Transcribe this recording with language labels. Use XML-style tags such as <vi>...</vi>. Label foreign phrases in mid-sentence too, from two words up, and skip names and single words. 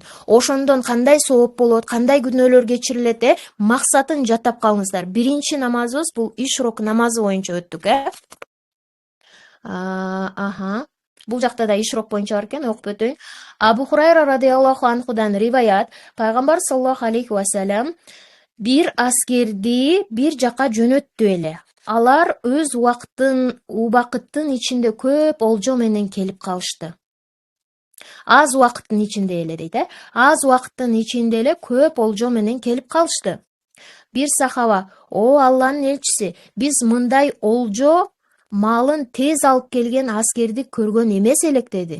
<ky>Ошондон кандай сооп болот, кандай күнөөлөр кечирилет, максатын жаттап калыңыздар. Биринчи намазыбыз бул ишрок намазы боюнча өттүк, Бул жакта да ишрок боюнча бар экен, окуп өтөйүн. Абу Хурайра</ky> <ar>رضي الله عنه</ar> <ky>риваят. Пайгамбар</ky> <ar>صلى الله عليه وسلم</ar> <ky>бир аскерди бир жака жөнөттү эле. алар өз убакыттын ичинде көп олжо менен келип калышты. Аз убакыттын ичинде эле дейт, аз убакыттын ичинде эле көп олжо менен келип калышты. Бир сахаба: "О Алланын элчиси, биз мындай олжо малын тез алып келген аскерди көргөн эмес элек" деди.</ky>